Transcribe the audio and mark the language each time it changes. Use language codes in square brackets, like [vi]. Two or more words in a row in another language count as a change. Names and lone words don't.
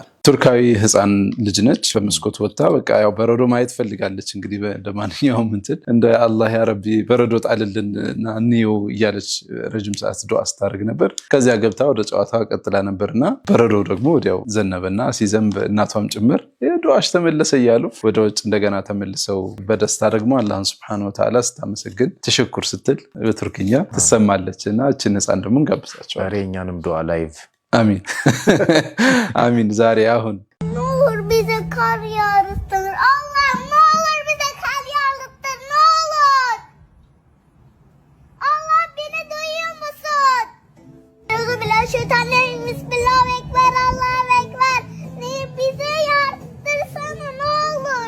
[am] ቱርካዊ ህፃን ልጅ ነች። በመስኮት ወጣ በቃ ያው በረዶ ማየት ፈልጋለች። እንግዲህ እንደማንኛውም እንትን እንደ አላህ [ar] يا رب [am] በረዶ ጣልልንና እንየው እያለች ረጅም ሰዓት ዱዓ ስታደርግ ነበር። ከዚያ ገብታ ወደ ጨዋታዋ ቀጥላ ነበርና በረዶ ደግሞ ወዲያው ዘነበና ሲዘንብ እናቷም ጭምር ዱዓሽ ተመለሰ እያሉ ወደ ውጭ እንደገና ተመልሰው በደስታ ደግሞ አላህን [ar] سبحانه وتعالى [am] ስታመሰግን ተሽኩር ስትል በቱርክኛ ትሰማለች እና እችን ህፃን ደግሞ እንጋብዛቸው። ዛሬ እኛንም ዱዓ ላይቭ አሚን አሚን። ዛሬ አሁን [tr] ኑር bize kar yağdırtır Allah, ne olur bize kar yağdırtır, ne olur. Allah beni duyuyor musun? [ar] أعوذ بالله من الشيطان الرجيم، بسم الله أكبر، الله أكبر. [tr] Bize yağdırsana ne olur.